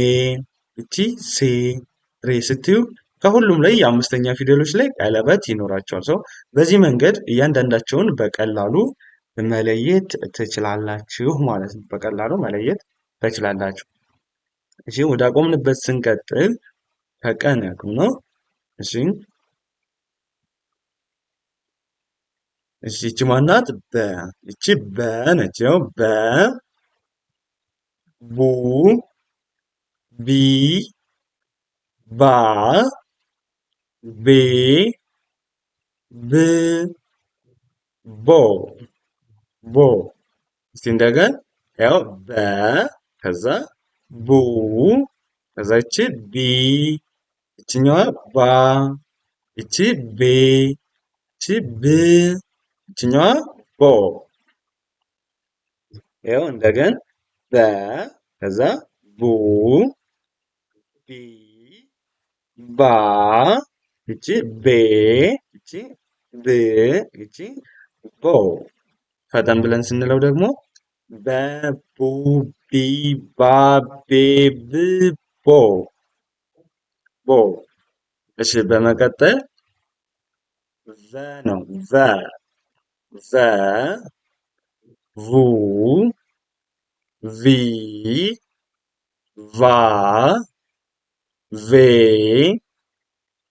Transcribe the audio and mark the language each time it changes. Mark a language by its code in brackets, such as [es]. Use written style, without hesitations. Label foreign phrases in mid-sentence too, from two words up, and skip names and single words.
[am] ይቺ ሴ ሬ ስትዩ ከሁሉም ላይ የአምስተኛ ፊደሎች ላይ ቀለበት ይኖራቸዋል። ሰው በዚህ መንገድ እያንዳንዳቸውን በቀላሉ መለየት ትችላላችሁ ማለት ነው። በቀላሉ መለየት ትችላላችሁ። እሺ ወደ አቆምንበት ስንቀጥል ከቀን ያቁም ነው። እሺ እሺ ይቺ ማናት? በ ይቺ በ ነች። ያው በ ቡ ቢ ባ ቤ ብ ቦ ቦ። እስቲ እንደገን ያው በ ከዛ ቡ ከዛ ይቺ ቢ ይችኛዋ ባ ይቺ ቤ ይቺ ብ ይችኛዋ ቦ። ያው እንደገን በ ከዛ ቡ ቢ ባ ይቺ ቤ ይቺ ብ ይቺ ቦ። ፈጠን ብለን ስንለው ደግሞ በቡ ቢ ባ ቤ ብ ቦ ቦ። እሺ በመቀጠል ቨ ነው። ቨ ቨ ቡ ቪ ቫ ቬ